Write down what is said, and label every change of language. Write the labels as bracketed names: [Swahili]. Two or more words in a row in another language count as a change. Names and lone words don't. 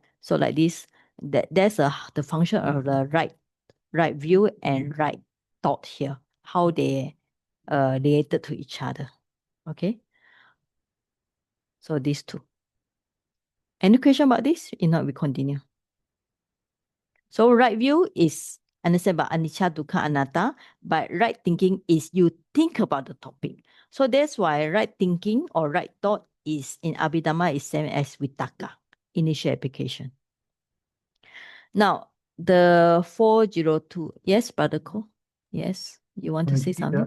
[English] So like this, that's the function of the right view and right thought here, how they related to each other. Okay. So these two. Any question about this? If not, we continue. So right view is understand about [Pali] anicca, dukkha, anatta, [English] but right thinking is you think about the topic. So that's why right thinking or right thought is in Abhidhamma is same as vitakka, initial application. Now, the 402. Yes, Brother Ko? Yes, you want to say something?